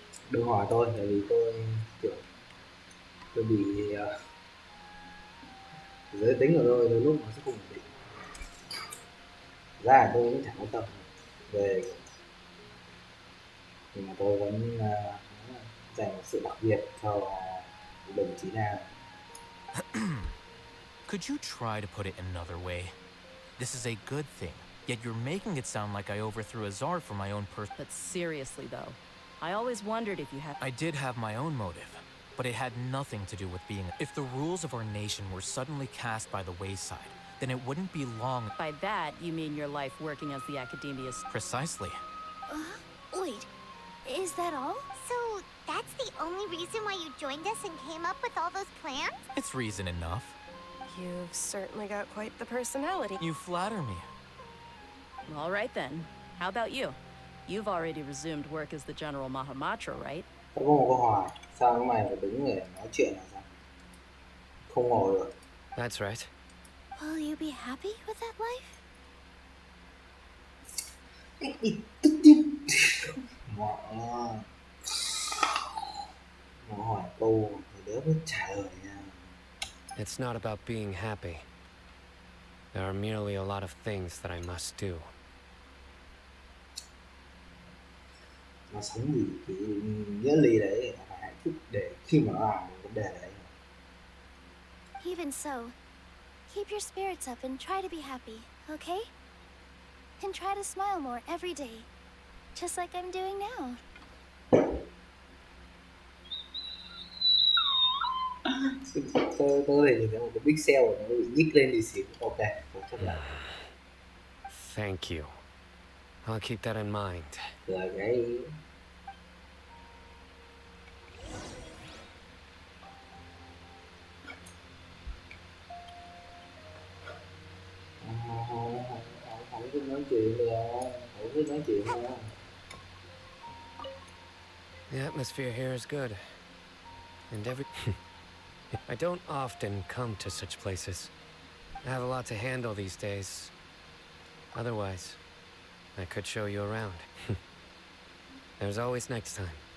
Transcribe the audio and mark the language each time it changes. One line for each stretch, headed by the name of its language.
Vietnamese: Đừng hỏi tôi, tại vì tôi kiểu tôi bị giới tính của tôi đôi lúc nó sẽ không ổn định. Ra là tôi cũng chẳng quan tâm về, nhưng mà tôi vẫn dành sự đặc biệt cho đồng chí nào.
English: Could you try to put it another way? This is a good thing, yet you're making it sound like I overthrew Azar for my own But seriously, though, I always wondered if you had... I did have my own motive. but it had nothing to do with being. If the rules of our nation were suddenly cast by the wayside, then it wouldn't be long. By that, you mean your life working as the academia's... Precisely. Wait, is that all? So that's the only reason why you joined us and came up with all those plans? It's reason enough. You've certainly got quite the personality. You flatter me. All right then. How about you? You've already resumed work as the General Mahamatra, right?
Vietnamese: Tao có một câu hỏi, sao cái mày phải đứng để nói chuyện là sao? Không ngồi được.
English: That's right. Will you be happy with that life?
Vietnamese: Cái gì tức chứ? Mọ hỏi câu thì đỡ biết trả lời nha.
English: It's not about being happy. There are merely a lot of things that I must do.
Vietnamese: Nó sống vì cái nghĩa lý đấy là phải hạnh phúc để khi mà nó làm cái vấn đề đấy.
English: Even so, keep your spirits up and try to be happy, okay? And try to smile more every day, just like I'm doing now.
Vietnamese: Tôi thì nhìn thấy một cái pixel của nó bị nhích lên thì xỉu. Ok, tôi chấp nhận.
English: Thank you. I'll keep that in mind.
Vietnamese: Là cái không biết nói chuyện được, không biết nói chuyện đâu.
English: The atmosphere here is good. And I don't often come to such places. I have a lot to handle these days. Otherwise, I could show you around. There's always next time.